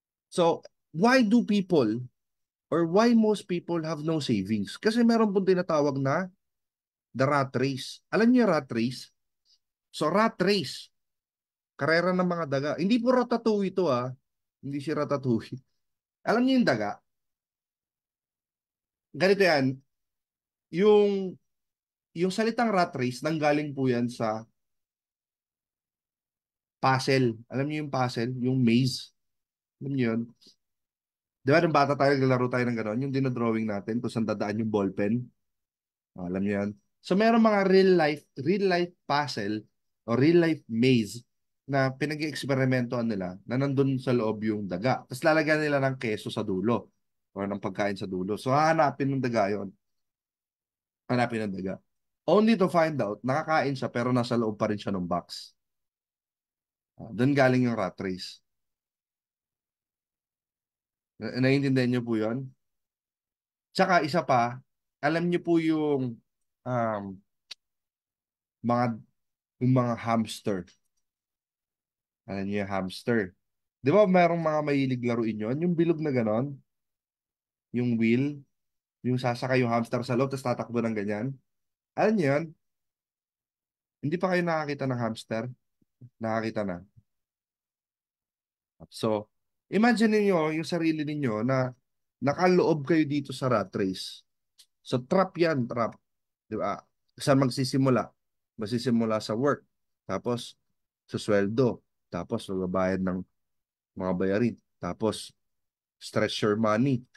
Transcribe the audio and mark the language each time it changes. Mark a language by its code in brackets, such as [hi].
[en] So, why do people or why most people have no savings? [tl] Kasi meron pong tinatawag na the rat race. Alam niyo yung rat race? So, rat race, karera ng mga daga. Hindi po ratatouille ito ah. Hindi si ratatouille. Alam niyo yung daga? Ganito yan. Yung, yung salitang rat race, nanggaling po yan sa puzzle. Alam niyo yung puzzle? Yung maze. Alam niyo yun? Di ba nung bata tayo, naglalaro tayo ng gano'n? Yung dinodrawing natin kung saan dadaan yung ballpen. Alam niyo yan? So, meron mga real life puzzle o real life maze na pinag-ieksperimentohan nila na nandun sa loob yung daga. Tapos lalagyan nila ng keso sa dulo o ng pagkain sa dulo. So, hahanapin ng daga yon. Hanapin ng daga. [en] Only to find out, [tl] nakakain siya pero nasa loob pa rin siya ng box. Doon galing yung rat race. Naiintindihan niyo po yun? Tsaka isa pa, alam niyo po um, mga yung mga hamster. Alam niyo yung hamster. Di ba merong mga mahilig laruin yun? Yung bilog na ganon, yung wheel, yung sasakay yung hamster sa loob, tapos tatakbo ng ganyan. Alam niyo yun? Hindi pa kayo nakakita ng hamster? Nakakita na. So, imagine niyo yung sarili ninyo na nakaloob kayo dito sa rat race. So, trap yan, trap. Di ba? Saan magsisimula? Magsisimula sa work. Tapos, sa sweldo. Tapos, magbabayad ng mga bayarin. [en] Tapos, stretch your money.